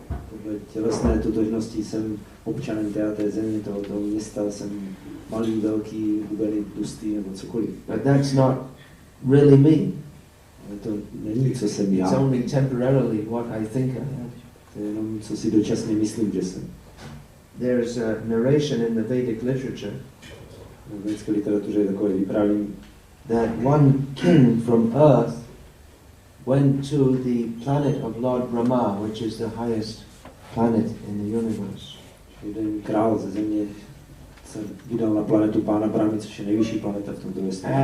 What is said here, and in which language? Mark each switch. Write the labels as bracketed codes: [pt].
[cs] Podle tělesné totožnosti jsem občanem té země, toho města, jsem malý, velký, hubený, tlustý nebo cokoliv. [en] But that's not really me. [cs] Ale to není, co jsem já. [en] It's only temporarily what I think I am. [cs] To je jenom, co si dočasně myslím, že jsem. [en] There's a narration in the Vedic literature [cs] V védické literatuře je takové vyprávění, [en] that one king from earth went to the planet of Lord Brahma, which is the highest planet in the universe. [cs] Jeden král ze země se vydal na planetu Pána Brahmy, což je nejvyšší planeta v tomto vesmíru.